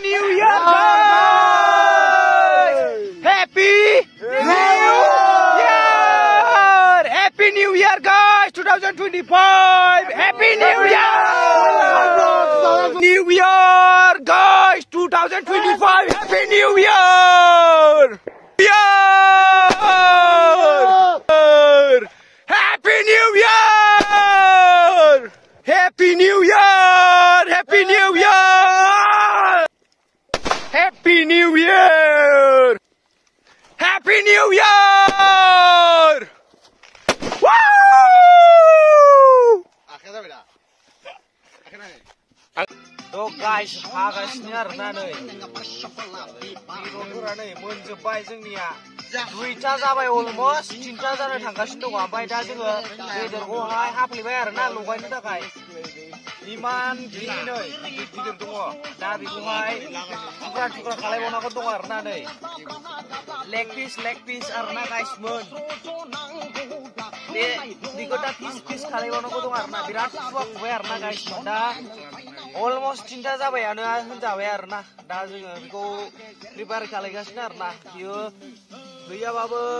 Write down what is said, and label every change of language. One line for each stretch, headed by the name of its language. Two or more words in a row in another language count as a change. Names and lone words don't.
English: Happy New Year guys 2025 Happy New Year guys 2025 Happy New Year Happy New Year! Happy New Year! Happy New Year! Happy New Year! Happy New Year! Woo! Oh guys,
Bodo: हागासिनो आरोना नै बेदरफोरा नै मोनजोब्बाय जोंनिया 2टा जाबाय अलमस्ट 3टा जानो थांगासिनो दङ। ओमफ्राय दा जोङो बेदरखौहाय हाफ्लेबाय आरोना लगायनो थाखाय इमान गिदिर नै गिदिर दङ दा बेखौहाय थुख्रा थुख्रा खालायबावनांगौ दङ आरोना नै
English: leg piece
Bodo: आरोना गाइसमोन बेखौ दा पिस खालायबावनांगौ दङ आरोना बिराद फुबाय आरोना गाइसमोन दा अलमस्ट 3टा जाबायानो होनजाबाय आरोना दा जोङो बेखौ प्रिपेयार खालायगासिनो आरोना बियो गैयाबाबो